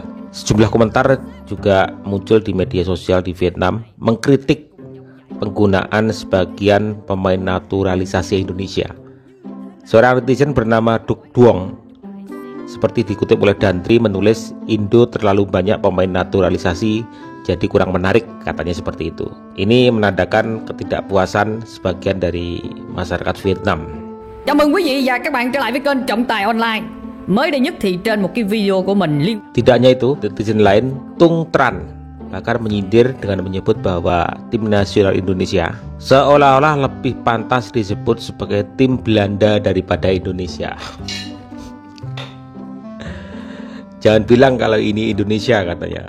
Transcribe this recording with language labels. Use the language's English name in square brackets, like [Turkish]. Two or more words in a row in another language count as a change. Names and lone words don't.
[Indonesian] Sejumlah komentar juga muncul di media sosial di Vietnam mengkritik penggunaan sebagian pemain naturalisasi Indonesia. Seorang netizen bernama Duk Duong, seperti dikutip oleh Dantri, menulis Indo terlalu banyak pemain naturalisasi jadi kurang menarik, katanya seperti itu. Ini menandakan ketidakpuasan sebagian dari masyarakat Vietnam. [Vietnamese] Chào mừng quý vị và các bạn trở lại với kênh Trọng Tài Online. Mới đây nhất thì trên một cái video của mình [Indonesian] Tidak hanya itu, netizen lain Tung Tran bahkan menyindir dengan menyebut bahwa tim nasional Indonesia seolah-olah lebih pantas disebut sebagai tim Belanda daripada Indonesia. Jangan bilang kalau ini Indonesia, katanya.